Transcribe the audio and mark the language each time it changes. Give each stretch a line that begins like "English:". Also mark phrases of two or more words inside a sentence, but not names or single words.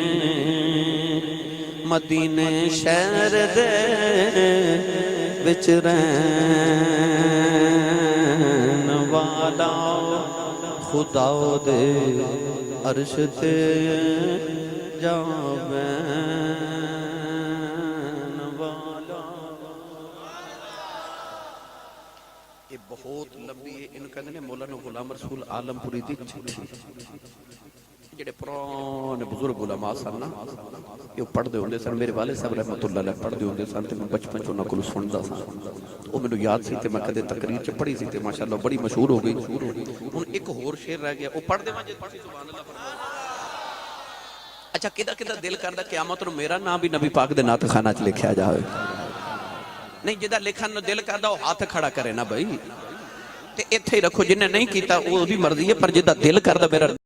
Punjabi: مدینے شہر دے وچ رہن والا خدا دے عرش تے جاوین والا
Urdu: یہ بہت لمبی
Punjabi: ہے ان کہنے مولانا غلام رسول عالم پوری دی چٹھی جڑے پرانے بزرگ علماء سن نا یہ پڑھ دے ہوندے سن میرے والد صاحب رحمت اللہ علیہ پڑھ دے ہوندے سن تے میں بچپن چوں نہ کول سندا سا او مینوں یاد سی تے میں کدے تقریر چ پڑھی سی تے ماشاءاللہ بڑی مشہور ہو گئی ہن ایک ہور شعر رہ گیا او پڑھ دے جے تسی سبحان اللہ فرماؤ اچھا کدا کدا دل کردا قیامت نو میرا نام بھی نبی پاک دے نعت خانہ چ لکھیا جاوے نہیں جدا لکھن نو دل کردا او ہاتھ کھڑا کرے نا بھائی تے ایتھے ہی رکھو جن نے نہیں کیتا وہ بھی مرضی ہے پر جدا دل کردا میرا